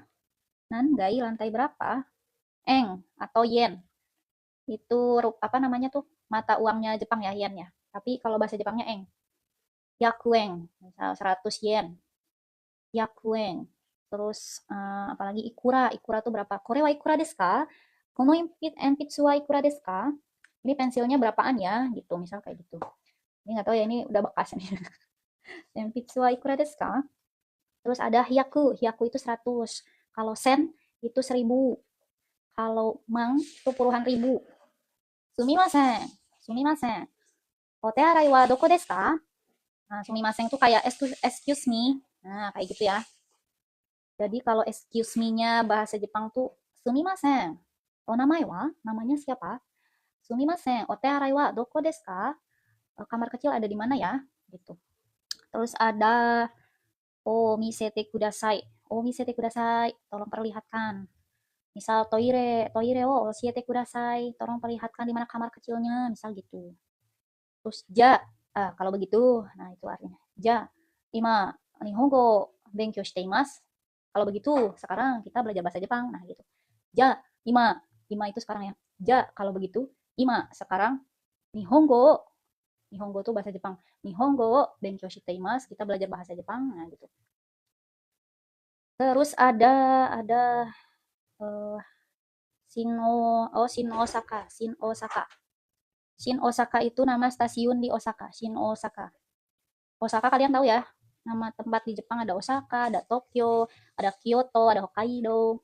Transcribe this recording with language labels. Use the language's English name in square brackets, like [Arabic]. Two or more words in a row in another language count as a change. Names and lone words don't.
[Indonesian] Nangai, lantai berapa? Eng atau yen. Itu apa namanya tuh? Mata uangnya Jepang ya, yen ya. Tapi kalau bahasa Jepangnya eng. Yakueng, misal 100 yen. Yakueng. Terus apalagi ikura, ikura tuh berapa? [Japanese] これはいくらですか? この鉛筆はいくらですか? [Indonesian] Ini pensilnya berapaan ya? Gitu, misal kayak gitu. Ini nggak tahu ya, ini udah bekas nih. [Japanese] 鉛筆はいくらですか? [Indonesian] Terus ada hyaku, hyaku itu 100. Kalau sen itu 1000. Kalau mang itu puluhan ribu. [Japanese] すみません、すみません。お手洗いはどこですか? [Indonesian] Nah, sumimasen itu kayak [English] excuse me. [Indonesian] Nah, kayak gitu ya. Jadi kalau [English] excuse me- [Indonesian] nya bahasa Jepang tuh sumimasen. [Japanese] お名前は? [Indonesian] Namanya siapa? Sumimasen. [Japanese] お手洗いはどこですか? [Indonesian] Kamar kecil ada di mana ya? Gitu. Terus ada [Japanese] お見せてください. お見せてください. [Indonesian] Tolong perlihatkan. [Japanese] Misal トイレ、トイレを教えてください. [Indonesian] Tolong perlihatkan di mana kamar kecilnya, misal gitu. Terus ja, kalau begitu, nah itu artinya. [Japanese] じゃ、今日本語勉強しています. [Indonesian] Kalau begitu, sekarang kita belajar bahasa Jepang. Nah, gitu. [Japanese] じゃ、今、今 [Indonesian] itu sekarang ya. Ja, kalau begitu, ima sekarang nihongo. Nihongo itu bahasa Jepang. [Japanese] 日本語勉強しています, [Indonesian] kita belajar bahasa Jepang. Nah, gitu. Terus ada uh, Shin Osaka, Shin Osaka. Shin Osaka itu nama stasiun di Osaka, Shin Osaka. Osaka kalian tahu ya, nama tempat di Jepang ada Osaka, ada Tokyo, ada Kyoto, ada Hokkaido.